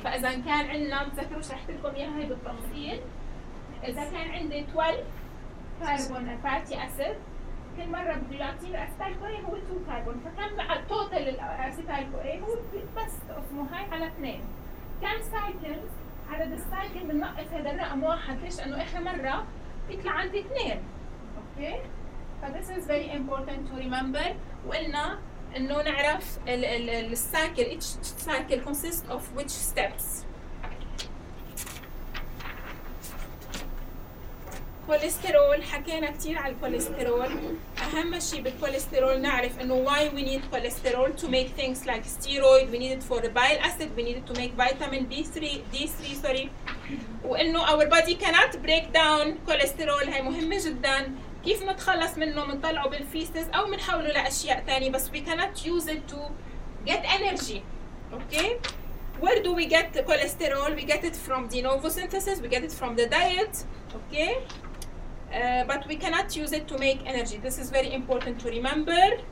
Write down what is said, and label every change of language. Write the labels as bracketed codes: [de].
[ar] فاذا كان عندنا، متذكروا شرحت لكم اياها هي بالتفصيل، اذا كان عندي 12 كاربون فاتي اسيد، كل مرة بدي يعطيني أسيتايل كو اي هو 2 كاربون، فكم التوتال الأسيتايل كو اي هو بس اسمه هاي على 2. كم سايكل عدد السايكل بنقص هذا الرقم 1، ليش؟ لأنه آخر مرة بيطلع عندي 2. [en] Okay, ف this is very important to remember. [ar] وقلنا إنه نعرف السايكل، [en] each cycle consists of which steps. [ar] كوليسترول، حكينا كتير على الكوليسترول. أهم شيء بالكوليسترول نعرف إنه [en] why we need cholesterol to make things like steroid. We need it for bile acid. We need it to make vitamin D3 sorry. [ar] وإنه [en] our body cannot break down cholesterol. [ar] هي مهمة جدا. كيف نتخلص منه؟ منطلعه بالفيسز أو منحوله لأشياء تانية. بس [en] we cannot use it to get energy. Okay. Where do we get the cholesterol? We get it from de novo synthesis. We get it from the diet. Okay. But we cannot use it to make energy. This is very important to remember.